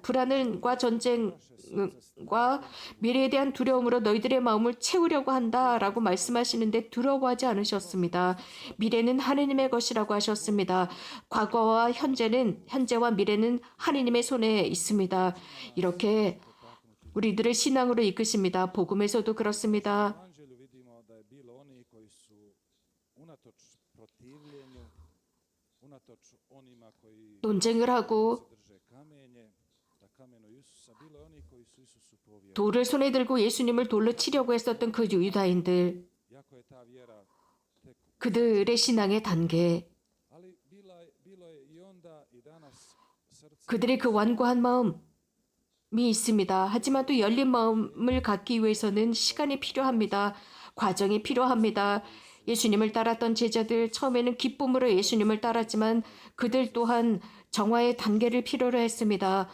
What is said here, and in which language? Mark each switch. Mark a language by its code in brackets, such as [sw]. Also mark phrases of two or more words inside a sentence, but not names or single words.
[ko] 불안과 전쟁과 미래에 대한 두려움으로 너희들의 마음을 채우려고 한다라고 말씀하시는데 두려워하지 않으셨습니다. 미래는 하느님의 것이라고 하셨습니다. 과거와 현재와 미래는 하느님의 손에 있습니다. 이렇게 우리들을 신앙으로 이끄십니다. 복음에서도 그렇습니다. [hr] Evanđelju vidimo da je bilo oni koji su unatoč protivljenju, unatoč onima koji [ko] 논쟁을 하고 [hr] drže kamenje, da kamenu Isusa, bilo je oni koji su Isusu povjerovali. [ko] 돌을 손에 들고 예수님을 돌로 치려고 했었던 그 유다인들, [hr] Iako je ta vjera tek, [ko] 그들의 신앙의 단계, [hr] ali bilo je i onda i danas srce [ko] 그들의 그 완고한 마음, 있습니다. 하지만 또 열린 마음을 갖기 위해서는 시간이 필요합니다. 과정이 필요합니다. 예수님을 따랐던 제자들 처음에는 기쁨으로 예수님을 따랐지만 그들 또한 정화의 단계를 필요로 했습니다.